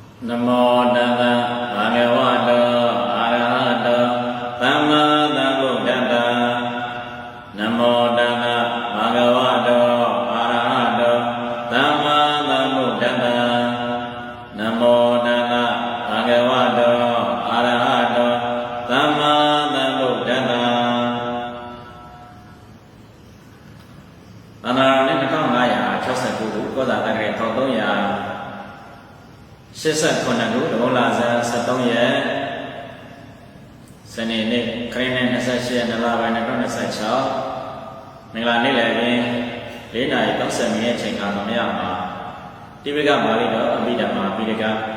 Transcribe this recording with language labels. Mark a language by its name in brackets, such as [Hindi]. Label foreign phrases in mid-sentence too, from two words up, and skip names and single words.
[Pali] Namo Tassa Bhagavato Arahato Samma Sambuddhassa Namo Tassa Bhagavato Arahato Samma Sambuddhassa Namo Tassa Bhagavato Arahato Samma Sambuddhassa [Burmese] Anarane 2569 ကောဇာတက္ကရာ1389ခုဒဂုံလာဇန်73ရက်စနေနေ့ခရစ်နှစ်28ရက်လပိုင်း2026မင်္ဂလာနေ့လည်ခင်း4:30မိနစ်ချိန်ခါသမယမှာတိပိကပါဠိတော်အဘိဓမ္မာပိဋက